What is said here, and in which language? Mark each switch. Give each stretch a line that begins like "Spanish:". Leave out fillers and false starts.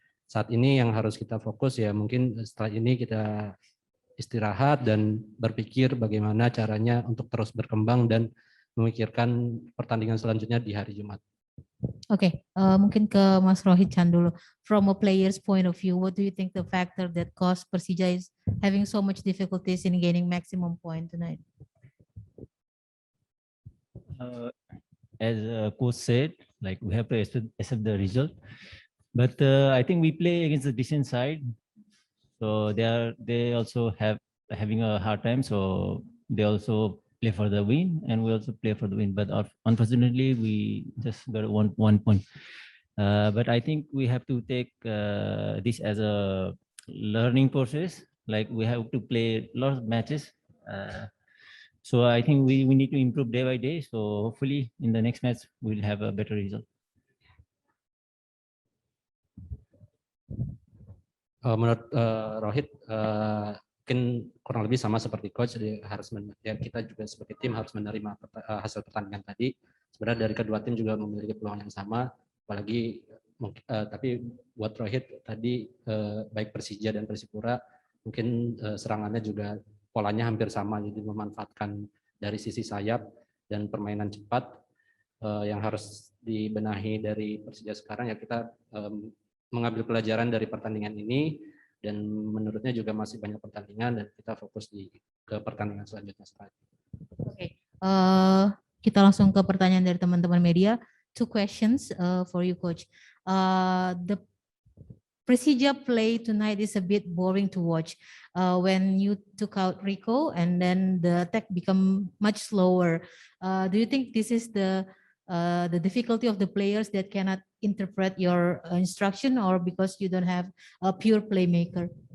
Indonesian: Saat ini yang harus kita fokus ya mungkin setelah ini kita istirahat dan berpikir bagaimana caranya untuk terus berkembang dan memikirkan pertandingan selanjutnya di hari Jumat. Oke, mungkin ke Mas Rohit Chan dulu.
English: From a player's point of view, what do you think the factor that caused Persija is having so much difficulties in gaining maximum point tonight? As coach said, like we have to accept the result, but I think we play against a decent side. So they also having a hard time. So they also play for the win, and we also play for the win. But unfortunately, we just got one point. But I think we have to take this as a learning process. Like we have to play a lot of matches. So I think we need to improve day by day. So hopefully in the next match we'll have a better result.
Indonesian: Menurut Rohit, mungkin kurang lebih sama seperti Coach, kita juga sebagai tim harus menerima hasil pertandingan tadi. Sebenarnya dari kedua tim juga memiliki peluang yang sama, apalagi tapi buat Rohit tadi baik Persija dan Persipura mungkin serangannya juga polanya hampir sama, jadi memanfaatkan dari sisi sayap dan permainan cepat yang harus dibenahi dari Persija sekarang ya kita mengambil pelajaran dari pertandingan ini, dan menurutnya juga masih banyak pertandingan dan kita fokus ke pertandingan selanjutnya. Oke, kita langsung ke pertanyaan dari teman-teman media.
English: 2 questions for you, Coach. The Persija play tonight is a bit boring to watch. When you took out Rico and then the attack become much slower. Do you think this is the difficulty of the players that cannot interpret your instruction, or because you don't have a pure playmaker?